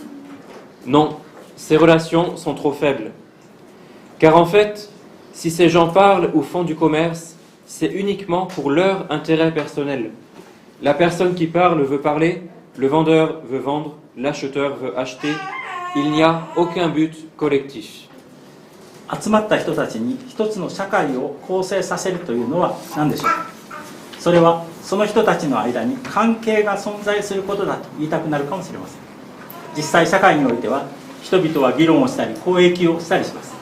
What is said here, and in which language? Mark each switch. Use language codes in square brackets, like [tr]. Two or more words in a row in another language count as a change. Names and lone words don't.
[fr] Non, ces relations sont trop faibles. Car en fait, si ces gens parlent ou font du commerce, c'est uniquement pour leur intérêt personnel. La personne qui parle veut parler, le vendeur veut vendre, l'acheteur veut acheter. Il n'y a aucun but collectif. [ja] 集まった人たちに一つの社会を構成させるというのは何でしょうか。それはその人たちの間に関係が存在することだと言いたくなるかもしれません。実際社会においては人々は議論をしたり交易をしたりします。